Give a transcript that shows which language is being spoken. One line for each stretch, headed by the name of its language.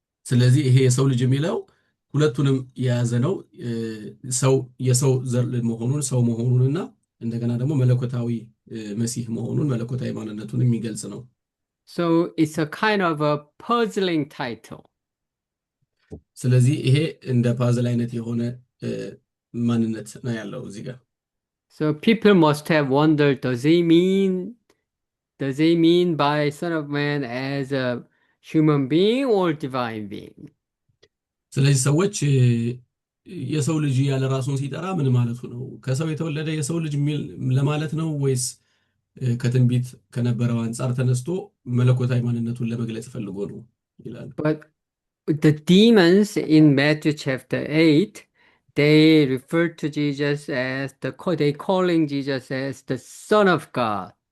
Amharic: ስለዚህ ይሄ የሰው ልጅ የሚለው ሁለቱንም የያዘ ነው። ሰው የሰው ዘር መሆኑን ሰው መሆኑንና እንደገና ደግሞ መለኮታዊ መሲህ መሆኑን መለኮታዊ ማንነቱን የሚገልጽ ነው።
English: So it's a kind of a puzzling title.
Amharic: ስለዚህ ይሄ እንደ ፓዝል አይነት የሆነ ማንነት ነው ያለው እዚህ ጋር።
English: So people must have wondered, does he mean by Son of Man as a human being or divine being?
Amharic: ስለዚህ ሰዎች የሰው ልጅ ያለ ራሱን ሲጠራ ምን ማለቱ ነው? ከሰው የተወለደ የሰው ልጅ ለማለት ነው ወይስ ከትንቢት ከነበረው አንፃር ተነስቶ መለኮታዊ ማንነቱን ለመግለጽ ፈልጎ ነው ይላሉ።
English: But the demons in Matthew chapter 8, they refer to Jesus as they calling Jesus as the Son of God.